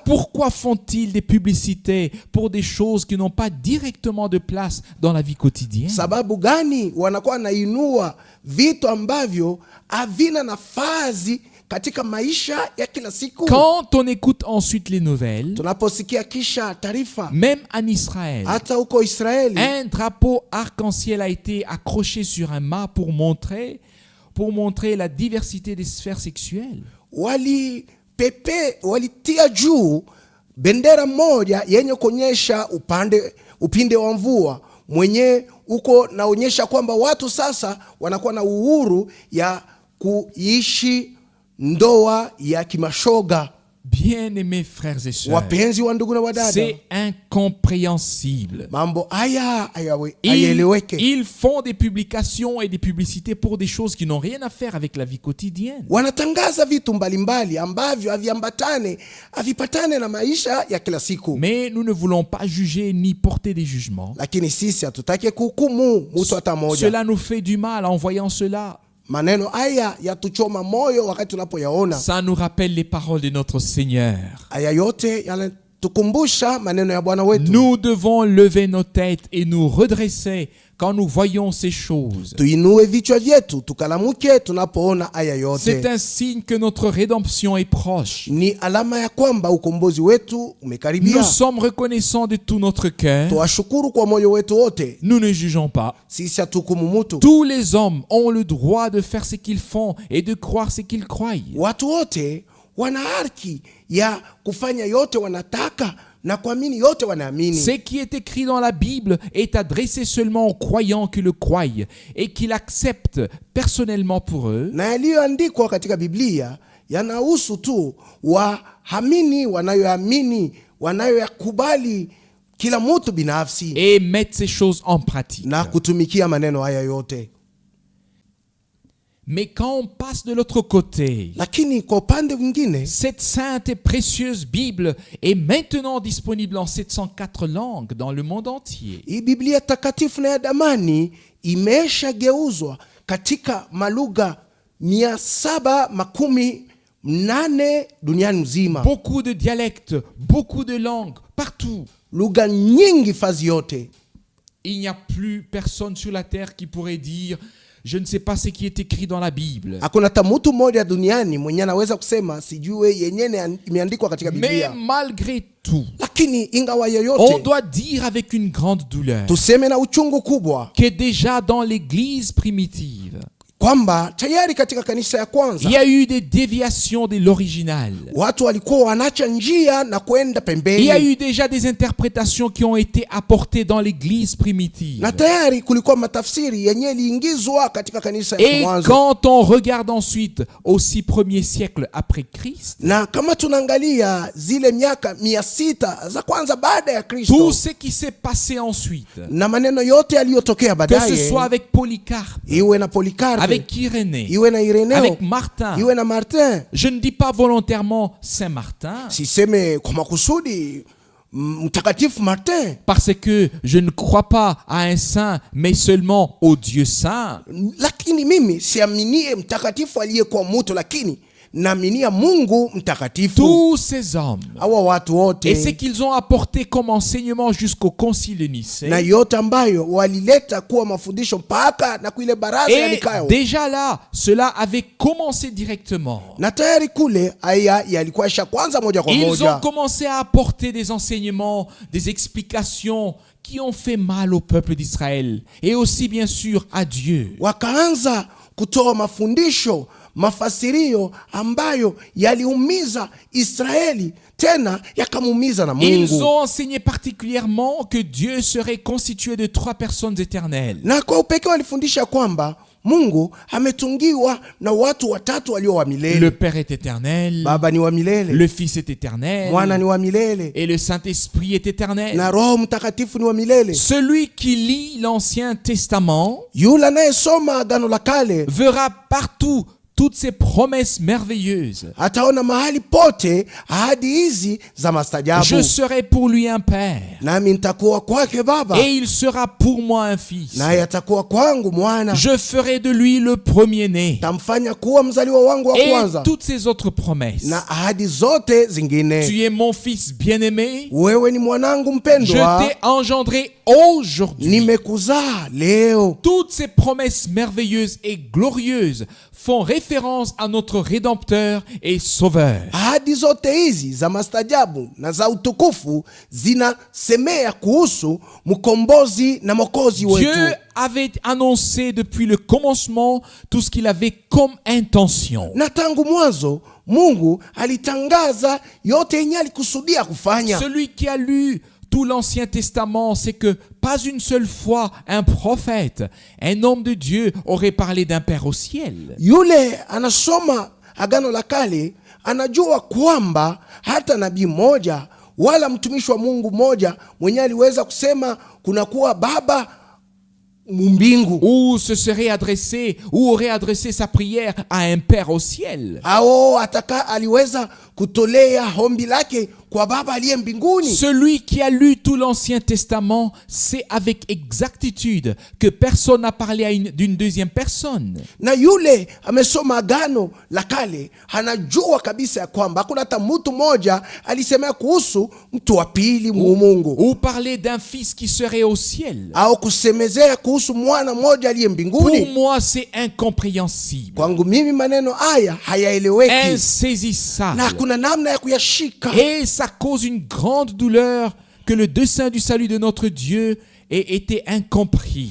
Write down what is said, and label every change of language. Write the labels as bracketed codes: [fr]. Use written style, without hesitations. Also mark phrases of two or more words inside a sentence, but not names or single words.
[fr] Pourquoi font-ils des publicités pour des choses qui n'ont pas directement de place dans la vie quotidienne? [sw] Sababu gani wanakuwa nainua vitu ambavyo havina nafasi katika maisha ya kila siku? [fr] Quand on écoute ensuite les nouvelles, [sw] tunaposikia kisha taarifa, [fr] même en Israël, [sw] hata huko Israeli, [fr] un drapeau arc-en-ciel a été accroché sur un mât pour montrer la diversité des sphères sexuelles. [sw] Walitia juu bendera moja yenye kuonyesha upinde wa mvua mwenye uko naonyesha kwamba watu sasa wanakuwa na uhuru ya kuishi ndoa ya kimashoga. [fr] Bien-aimés frères et sœurs, [sw] Wapenzi wa ndugu na wadada, [fr] c'est incompréhensible. [sw] mambo haya hayaeleweke. [fr] Ils font des publications et des publicités pour des choses qui n'ont rien à faire avec la vie quotidienne. [sw] Wanatangaza vitu mbalimbali ambavyo havipatane na maisha ya kila siku. [fr] Mais nous ne voulons pas juger ni porter des jugements. [sw] Lakini sisi hatutaki kuhukumu mtu hata moja. [fr] Cela nous fait du mal en voyant cela. [sw] Maneno haya yatuchoma moyo wakati tunapoyaona. [fr] Ça nous rappelle les paroles de notre Seigneur. [sw] Haya yote yanatukumbusha maneno ya Bwana wetu. [fr] Nous devons lever nos têtes et nous redresser quand nous voyons ces choses. [sw] Tuinue vichwa vyetu tukalamuke tunapoona haya yote. [fr] C'est un signe que notre rédemption est proche. [sw] Ni alama ya kwamba ukombozi wetu umekaribia. [fr] Nous sommes reconnaissants de tout notre cœur. [sw] Tuwashukuru kwa moyo wetu wote. [fr] Nous ne jugeons pas. [sw] Sisi hatuhukumu mtu. [fr] Tous les hommes ont le droit de faire ce qu'ils font et de croire ce qu'ils croient. [sw] Watu wote wana haki ya kufanya yote wanataka na kuamini yote wanaamini. [fr] Ce qui est écrit dans la Bible est adressé seulement aux croyants qui le croient et qui l'acceptent personnellement pour eux. [sw] Na yaliyoandikwa katika Biblia yanahusu tu waamini wanayoamini, wanayoyakubali kila mtu binafsi, [fr] et mettre ces choses en pratique. [sw] na kutumikia maneno haya yote. [fr] Mais quand on passe de l'autre côté, [sw] Lakini kwa upande mwingine, [fr] cette sainte et précieuse Bible est maintenant disponible en 704 langues dans le monde entier. [sw] hii Biblia takatifu na ya damani imeshageuzwa katika malugha 718 duniani mzima. [fr] Beaucoup de dialectes, beaucoup de langues, partout. [sw] Lugha nyingi fazi yote. [fr] Il n'y a plus personne sur la terre qui pourrait dire je ne sais pas ce qui est écrit dans la Bible. [sw] Hakuna hata mtu mmoja duniani mwenye anaweza kusema sijue yenyewe imeandikwa katika [fr] Mais [sw] Biblia. [fr] malgré tout, [sw] Lakini ingawa [fr] on [sw] yoyote, [fr] doit dire avec une grande douleur [sw] tuseme na uchungu kubwa [fr] que déjà dans l'église primitive, [sw] kwamba tayari katika kanisa ya [fr] il [sw] kwanza [fr] y a eu des déviations de l'original. [sw] watu walikuwa wanacha njia na kwenda [fr] Il y a [sw] pembeni, [fr] eu déjà des interprétations qui ont été apportées dans l'église primitive. [sw] na tayari kulikuwa matafsiri yenye iliingizwa katika kanisa ya [fr] Et [sw] mwanzo. [fr] quand on regarde ensuite aux 6 premiers siècles après Christ, [sw] Na kama tunaangalia zile miaka 600 za kwanza baada ya Kristo, [fr] tout ce qui s'est passé ensuite, [sw] na maneno yote yaliyotokea [fr] que ce [sw] baadaye, [fr] soit avec Polycarpe, [sw] iwe na Polikarpe, [fr] avec Irénée, [sw] iwe na Ireneo, [fr] avec Martin. [sw] iwe na Martin. [fr] Je ne dis pas volontairement Saint Martin, [sw] Siseme kwa makusudi mtakatifu Martin, [fr] parce que je ne crois pas à un saint, mais seulement au Dieu saint. [sw] lakini mimi siaminie mtakatifu aliyekuwa mtu, lakini naaminia Mungu mtakatifu. [fr] Tous ces hommes [sw] Hawa watu [fr] et ce [sw] wote [fr] qu'ils ont apporté comme enseignement jusqu'au concile de [sw] na [fr] Nicée [sw] yote ambayo walileta kuwa mafundisho mpaka na kuile baraza ya [fr] et [sw] Nikao, [fr] déjà là, cela avait commencé directement. [sw] na tayari kule haya yalikuwa isha kwanza moja kwa [fr] Ils ont [sw] moja. [fr] commencé à apporter des enseignements, des explications qui ont fait mal au peuple d'Israël et aussi bien sûr à Dieu. [sw] Wakaanza kutoa mafundisho, mafasirio ambayo yaliumiza Israeli, tena yakamuumiza na [fr] Ils [sw] Mungu. [fr] ont enseigné particulièrement que Dieu serait constitué de 3 personnes éternelles. [sw] Na kwa upekee walifundisha kwamba Mungu ametungiwa na watu watatu walio wa [fr] Le [sw] milele. [fr] Père est éternel, [sw] Baba ni wa milele, [fr] le Fils est éternel [sw] Mwana ni wa milele, [fr] et le Saint-Esprit est éternel. [sw] na Roho Mtakatifu ni wa milele. [fr] Celui qui lit l'Ancien Testament [sw] Yule anayesoma Agano la Kale [fr] verra partout toutes ces promesses merveilleuses. [sw] ataona mahali pote ahadi hizi za mastajabu. [fr] Je serai pour lui un père [sw] Nami nitakuwa kwake baba, [fr] et il sera pour moi un fils. [sw] naye atakuwa kwangu mwana. [fr] Je ferai de lui le premier-né. [sw] Tamfanya kuwa mzaliwa wangu wa [fr] Et [sw] kwanza. [fr] toutes ces autres promesses. [sw] Na ahadi zote zingine. [fr] Tu es mon fils bien-aimé. [sw] Wewe ni mwanangu [fr] Je [sw] mpendwa, [fr] t'ai engendré aujourd'hui. [sw] nimekuzaa leo. [fr] Toutes ces promesses merveilleuses et glorieuses font référence à notre Rédempteur et Sauveur. [sw] Ahadi zote hizi za mastajabu na za utukufu zinasemea kuhusu mkombozi na mwokozi [fr] Dieu [sw] wetu. [fr] avait annoncé depuis le commencement tout ce qu'il avait comme intention. [sw] Na tangu mwanzo Mungu alitangaza yote yenye alikusudia kufanya. [fr] Celui qui a lu tout l'Ancien Testament sait que pas une seule fois un prophète, un homme de Dieu aurait parlé d'un Père au ciel. [sw] Yule anasoma Agano la Kale anajua kwamba hata nabii mmoja wala mtumishi wa Mungu mmoja mwenye aliweza kusema kunakuwa Baba mbingu, [fr] ou se serait adressé, ou aurait adressé sa prière à un Père au ciel. [sw] aliweza kutolea ombi lake kwa Baba aliye mbinguni. [fr] Celui qui a lu tout l'Ancien Testament sait avec exactitude que personne n'a parlé d'une deuxième personne. [sw] Na yule amesoma Agano la Kale anajua kabisa ya kwamba hakuna hata mtu mmoja alisemea kuhusu mtu wa pili Mungu, [fr] ou parler d'un fils qui serait au ciel. [sw] au kusemezea kuhusu mwana mmoja aliye mbinguni. [fr] Pour moi, c'est incompréhensible, [sw] Kwangu mimi maneno haya hayaeleweki, [fr] insaisissable. [sw] na kuna namna ya kuyashika. [fr] Et ça cause une grande douleur que le dessein du salut de notre Dieu ait été incompris.